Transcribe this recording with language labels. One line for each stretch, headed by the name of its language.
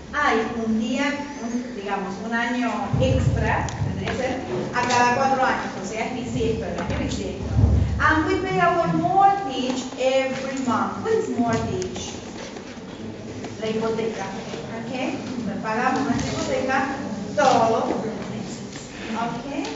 Spanish: Hay un día, digamos, un año extra, tendría que ser, a cada 4 años, o sea, es bisiesto, el año bisiesto.
English: And we pay our mortgage every month. What is mortgage?
Spanish: La hipoteca, ¿ok? Pagamos nuestra hipoteca todos los meses, ¿ok?